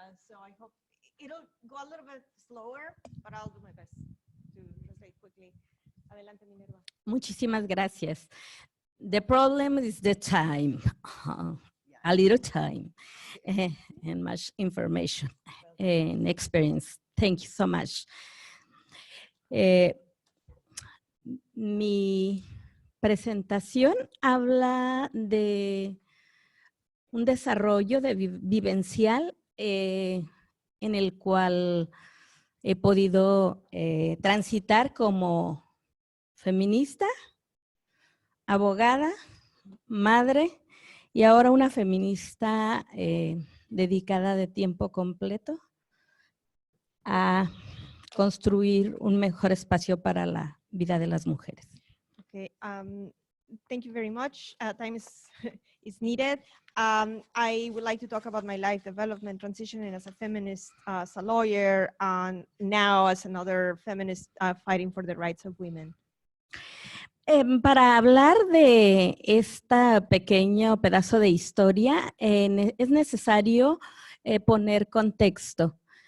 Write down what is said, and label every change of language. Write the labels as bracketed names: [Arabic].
[English] So I hope it'll go a little bit slower, but I'll do my best to translate quickly. [Spanish] Adelante, Minerva. Muchísimas gracias. [English] The problem is the time, a little time, and much information and experience. Thank you so much. [Spanish] Mi presentación habla de un desarrollo vivencial en el cual he podido transitar como feminista, abogada, madre y ahora una feminista dedicada de tiempo completo a construir un mejor espacio para la vida de las mujeres. [English] Okay, thank you very much. Time is needed. I would like to talk about my life development, transitioning as a feminist, as a lawyer, and now as another feminist fighting for the rights of women. [Spanish] Para hablar de este pequeño pedazo de historia, es necesario poner contexto.